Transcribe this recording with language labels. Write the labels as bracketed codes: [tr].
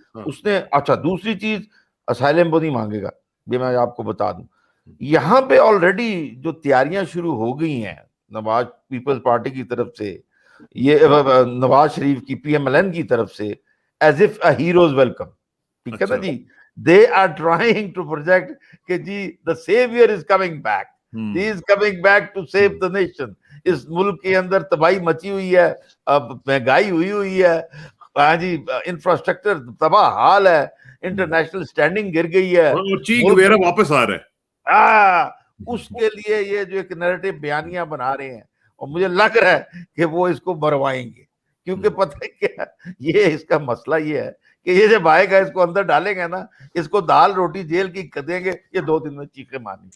[ur] اس نے اچھا دوسری چیز اسائلم وہ نہیں مانگے گا, یہ میں آپ کو بتا دوں. یہاں پہ آلریڈی جو تیاریاں شروع ہو گئی ہیں نواز پیپلز پارٹی کی طرف سے, یہ نواز شریف کی پی ایم ایل این کی طرف سے, [en] As if a hero's welcome. [ur] ٹھیک ہے نا جی, [en] they are trying to project [ur] کہ جی [en] the savior is coming back, he is coming back to save the nation. [ur] اس ملک کے اندر تباہی مچی ہوئی ہے, اب مہنگائی ہوئی ہے, ہاں جی انفراسٹرکچر تباہ حال ہے, انٹرنیشنل اسٹینڈنگ گر گئی ہے, واپس آ رہا ہے. اس کے لیے یہ جو ایک نیریٹو بیانیاں بنا رہے ہیں, اور مجھے لگ رہا ہے کہ وہ اس کو بروائیں گے, کیونکہ پتہ ہے کیا, یہ اس کا مسئلہ یہ ہے کہ یہ جب آئے گا اس کو اندر ڈالیں گے نا, اس کو دال روٹی جیل کی دیں گے, یہ 2 دن میں چیخیں مارنی.